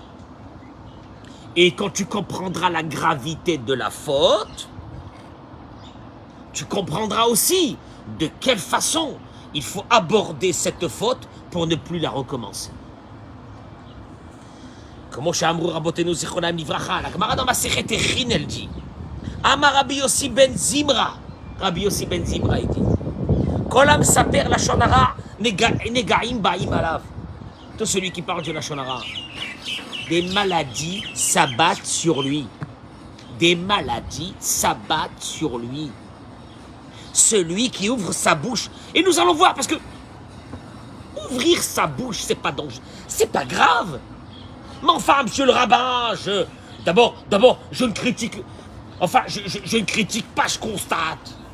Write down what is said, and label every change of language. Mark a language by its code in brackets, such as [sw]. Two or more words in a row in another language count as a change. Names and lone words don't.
[fr] Et quand tu comprendras la gravité de la faute, tu comprendras aussi de quelle façon il faut aborder cette faute pour ne plus la recommencer. [he] Comme שאמרו רבותינו זיכרונם לברכה, הגמרא dans מסכת הכין [fr] elle dit, [he] אמר רבי יוסי בן זמרה, רבי יוסי בן זמרה dit, כל המספר לשון הרע נגעים באים עליו. [fr] Tout celui qui parle de la [he] לשון הרע, [fr] des maladies s'abattent sur lui. Des maladies s'abattent sur lui. Celui qui ouvre sa bouche. Et nous allons voir, parce que Ouvrir sa bouche, c'est pas dangereux, c'est pas grave. Mais enfin, monsieur le rabbin, d'abord, je ne critique, enfin, je ne critique pas, je constate.